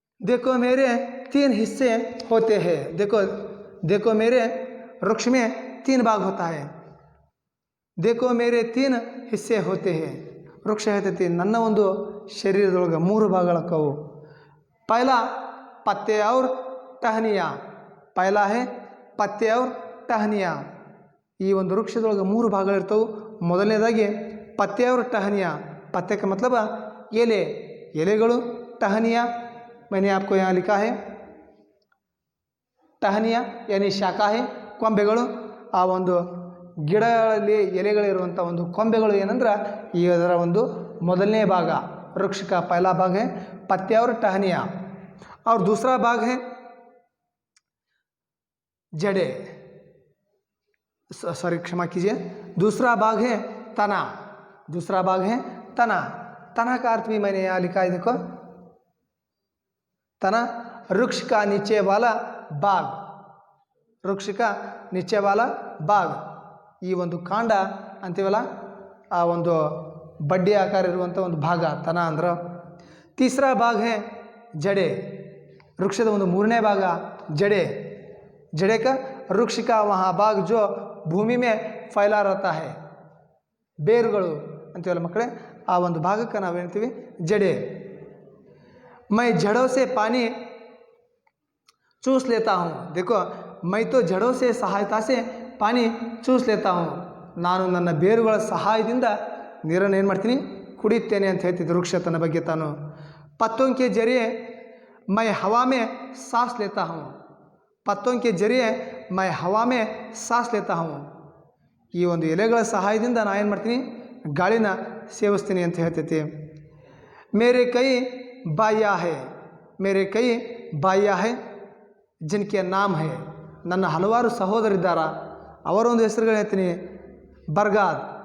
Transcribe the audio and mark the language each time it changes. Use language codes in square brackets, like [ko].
[hi] देखो मेरे 3 हिस्से होते हैं. देखो मेरे वृक्ष में 3 भाग होता है. देखो मेरे 3 हिस्से होते हैं. [kn] वृक्ष ಹೇಳ್ತೈತಿ ನನ್ನ ಒಂದು ಶರೀರದೊಳಗೆ 3 ಭಾಗಗಳಕ್ಕವು. [hi] पहला पत्ते और टहनियाँ. पहला है पत्ते और टहनियाँ. [kn] ಈ ಒಂದು ವೃಕ್ಷದೊಳಗೆ 3 ಭಾಗಗಳಿರ್ತವೆ. ಮೊದಲನೇದಾಗಿ ಪತ್ತೆ [hi] और टहनियाँ. पत्ते का मतलब ಎಲೆಗಳು. टहनियाँ मैंने आपको यहाँ लिखा है टहनिया यानी ಶಾಖಾ है. [kn] ಕೊಂಬೆಗಳು ಆ ಒಂದು ಗಿಡಗಳಲ್ಲಿ ಎಲೆಗಳಿರುವಂಥ ಒಂದು ಕೊಂಬೆಗಳು ಏನಂದ್ರೆ ಇದರ ಒಂದು ಮೊದಲನೇ ಭಾಗ. [hi] वृक्ष का पहला भाग है पत्ते और टहनिया और दूसरा भाग है जड़े, सॉरी क्षमा कीजिए, दूसरा भाग है तना. दूसरा भाग है तना. तना का अर्थ भी मैंने यहाँ लिखा है, देखो तना वृक्ष का नीचे वाला भाग. वृक्ष का नीचे वाला भाग [kn] ಈ ಒಂದು ಕಾಂಡ ಅಂತೀವಲ್ಲ ಆ ಒಂದು ಬಡ್ಡಿ ಆಕಾರ ಇರುವಂಥ ಒಂದು ಭಾಗ ತನ ಅಂದ್ರೆ. [hi] तीसरा भाग है जड़े. वृक्षದ [kn] ಒಂದು 3ನೇ ಭಾಗ [hi] जड़े. जड़े का वृक्ष का वहाँ भाग जो भूमि में फैला रहता है. [kn] ಬೇರುಗಳು ಅಂತೀವಲ್ಲ ಮಕ್ಕಳೇ, ಆ ಒಂದು ಭಾಗಕ್ಕೆ ನಾವು ಹೇಳ್ತೀವಿ जड़े. [hi] मैं जड़ों से पानी चूस लेता हूँ. देखो मैं तो जड़ों से सहायता से पानी चूस लेता हूँ. [kn] ನಾನು ನನ್ನ ಬೇರುಗಳ ಸಹಾಯದಿಂದ ನೀರನ್ನು ಏನು ಮಾಡ್ತೀನಿ, ಕುಡಿಯುತ್ತೇನೆ ಅಂತ ಹೇಳ್ತಿದ್ದೆ ವೃಕ್ಷ ತನ್ನ ಬಗ್ಗೆ ತಾನು. [hi] पत्तों के जरिए मैं हवा में सांस लेता हूँ. पत्तों के जरिए मैं हवा में सांस लेता हूँ. [kn] ಈ ಒಂದು ಎಲೆಗಳ ಸಹಾಯದಿಂದ ನಾನು ಏನು ಮಾಡ್ತೀನಿ, ಗಾಳಿನ ಸೇವಿಸ್ತೀನಿ ಅಂತ ಹೇಳ್ತೈತಿ. [hi] मेरे कई बाइयाँ है. मेरे कई बाइयाँ है जिनके नाम है. [kn] ನನ್ನ ಹಲವಾರು ಸಹೋದರಿದ್ದಾರೆ, ಅವರ ಒಂದು ಹೆಸರುಗಳು ಹೇಳ್ತೀನಿ. बरगद.